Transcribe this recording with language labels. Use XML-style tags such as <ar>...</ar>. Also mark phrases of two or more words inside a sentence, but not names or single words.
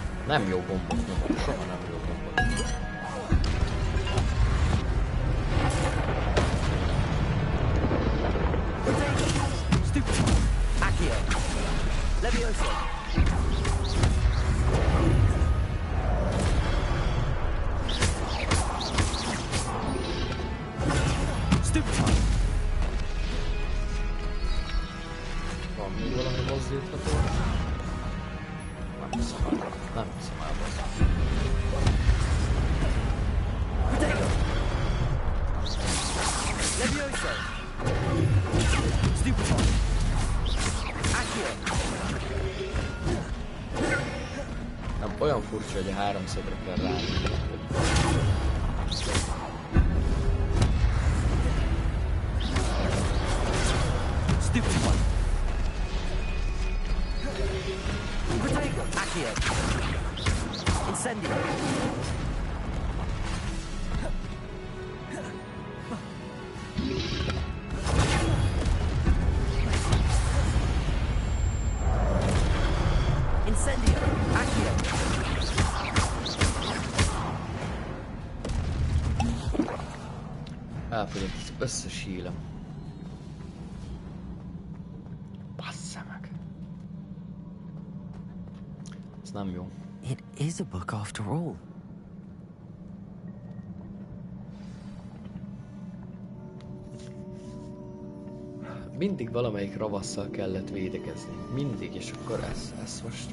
<hu>Nem jó gombot nyomok, soha nem jó gombot. Accio. Levioso. Stupefy. Van még valami mozdítható? Nem hiszem el. Nem hiszem el, basszus. Protego. Levioso. Stupefy. Accio. Nem, olyan furcsa, hogy a háromszögre kell ráni. Stupefy. Protego. Accio. Incendio. Incendio. Accio. Elfogyott az összes hílem. Bassza meg. Ez nem jó.</hu> <en>It is a book after all.</en> <hu>Mindig valamelyik ravasszal kellett védekezni. Mindig, és akkor ez most...</hu>